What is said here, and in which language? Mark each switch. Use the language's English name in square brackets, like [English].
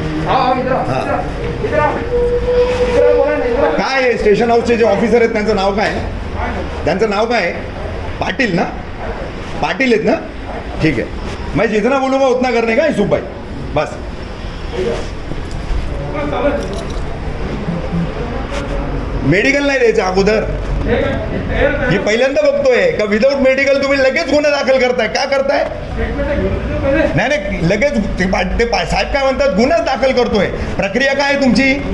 [Marathi] हाँ काय आहे, स्टेशन हाऊसचे जे ऑफिसर आहेत त्यांचं नाव काय आहे? पाटिल ना, पाटिल आहेत ना, [Hindi] ठीक है। मैं जितना बोलूँगा उतना करने का यूसुफ भाई, बस। [Marathi] मेडिकल नाही द्यायचं अगोदर, ही पहिल्यांदा बघतोय का विदाऊट मेडिकल तुम्ही लगेच गुन्हा दाखल करताय, का करताय? नाही लगेच ते साहेब काय म्हणतात, गुन्हाच दाखल करतोय। प्रक्रिया काय आहे तुमची?